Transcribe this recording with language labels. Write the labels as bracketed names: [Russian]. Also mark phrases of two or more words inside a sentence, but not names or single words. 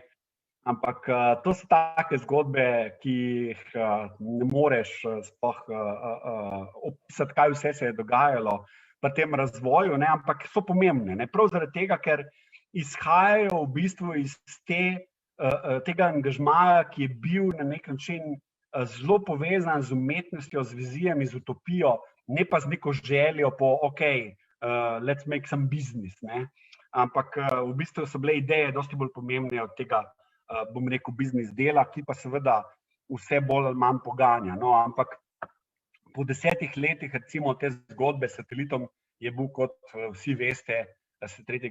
[Slovenian] Ampak to so take zgodbe, ki jih ne moreš sploh opisati, kaj vse se je dogajalo pri tem razvoju, ne, ampak so pomembne, ne, prav zaradi tega, ker izhajajo v bistvu iz tega angažmaja, ki je bil na nek način zelo povezan z umetnostjo, z vizijami, z utopijo, ne pa z neko željo po, [English] let's make some business, [Slovenian] ne, ampak v bistvu so bile ideje dosti bolj pomembne od tega, bom rekel, biznis dela, ki pa seveda vse bolj ali manj poganja. No, ampak po 10 letih, recimo, te zgodbe s satelitom je bil, kot vsi veste, 3.